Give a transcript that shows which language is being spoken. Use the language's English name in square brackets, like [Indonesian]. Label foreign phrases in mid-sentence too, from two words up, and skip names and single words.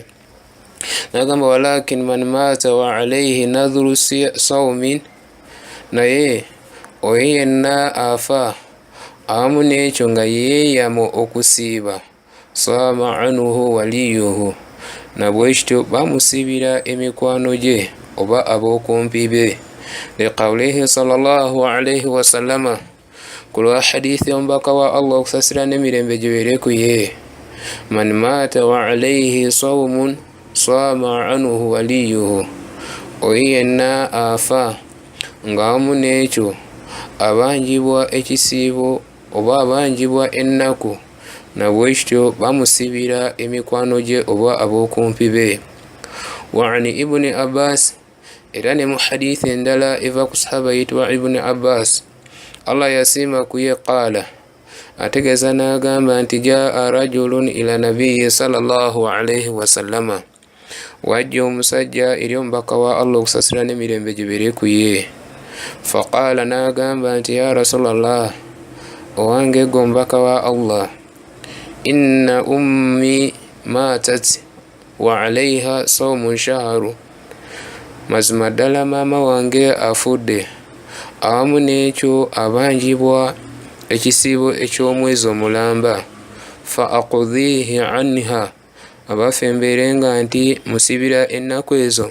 [Ganda] Nagamba [Arabic] ولكن من مات وعليه نذر صوم, [Ganda] naye oyo yenna afa awamu n'ekyo nga yeeyama okusiiba, [Arabic] صام عنه وليه, [Ganda] nabwekityo bamusibira emikwano gye oba ab'okumpi be. [Arabic] لقوله صلى الله عليه وسلم, [Ganda] kulwa hadithi omubaka wa Allah okusasira n'emirembe gibeere ku ye, [Arabic] من مات وعليه صوم صام عنه وليه, [Ganda] oyo yenna afa ng'awamu n'ekyo abanjibwa ekisiibo oba abanjibwa ennaku, nabwekityo bamusibira emikwano gye oba ab'okumpi be. [Arabic] وعن ابن عباس, [Ganda] era ne mu hadithi endala eva ku sahaba yitibwa Ibn Abbas, Allah yasiima ku ye, qaala, ategeeza n'agamba nti [Arabic] جاء رجل إلى النبي صلى الله عليه وسلم, [Ganda] wajja omusajja eri omubaka wa Allah okusasira n'emirembe gibeere ku ye. Faqaala, n'agamba nti [Arabic] يا رسول الله, [Ganda] owange gwe omubaka wa Allah, [Arabic] إن أمي ماتت وعليها صوم شهر, [Ganda] mazima ddala maama wange afudde awamu n'ekyo abanjibwa ekisiibo eky'omwezi omulamba, [Arabic] أفأقضيه عنها, [Ganda] abaffe mbeere nga nti musibira ennaku ezo.